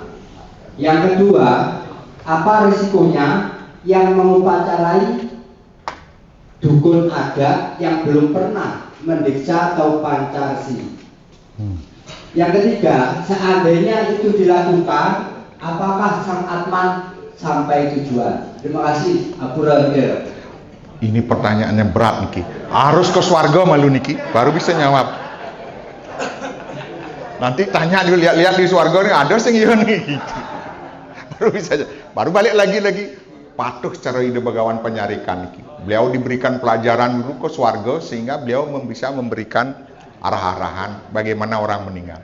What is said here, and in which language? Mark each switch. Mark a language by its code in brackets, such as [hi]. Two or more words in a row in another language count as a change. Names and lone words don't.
[id] Yang kedua, apa risikonya yang mengupacarai dukun adat yang belum pernah mendiksa atau Pancasila? Yang ketiga, seandainya itu dilakukan, apakah sang Atman sampai tujuan? Terima kasih, Abu Rader. Ini pertanyaannya berat Niki. Harus ke swarga malu Niki, baru bisa jawab. Nanti tanya dulu, lihat di swarga nih ada sing iya nih. Baru bisa, baru balik lagi patuh secara ide Begawan Penyarikan Niki. Beliau diberikan pelajaran dulu ke swarga sehingga beliau bisa memberikan arah-arahan bagaimana orang meninggal.